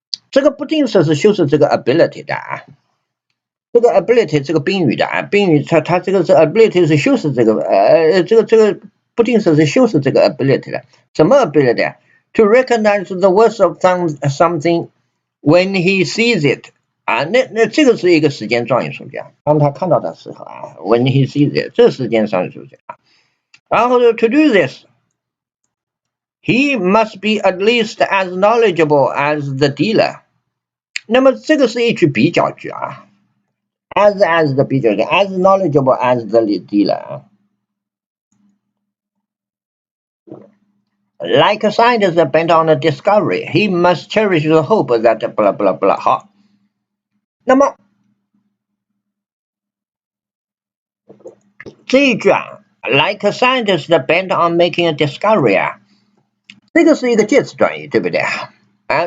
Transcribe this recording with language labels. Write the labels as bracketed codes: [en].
[zh] 这个不定式是修饰这个 ability 的啊，这个 ability 这个宾语的啊，宾语它这个是 ability 是修饰这个这个不定式是修饰这个 ability 的，什么 ability？ [en] To recognize the worth of something when he sees it [zh] 啊，那这个是一个时间状语从句啊，当他看到的时候啊 ， [en] when he sees it， [zh] 这时间状语从句啊。然后呢 [en] ，to do this，he must be at least as knowledgeable as the dealer。 [zh] 那么这个是一句比较句啊 ，as 的比较句 ， as knowledgeable as the dealer 啊。 [en] Like a scientist bent on a discovery, he must cherish the hope that blah blah blah。 [zh] 好，那么这一句啊 ， like a scientist bent on making a discovery 啊，这个是一个介词短语，对不对啊？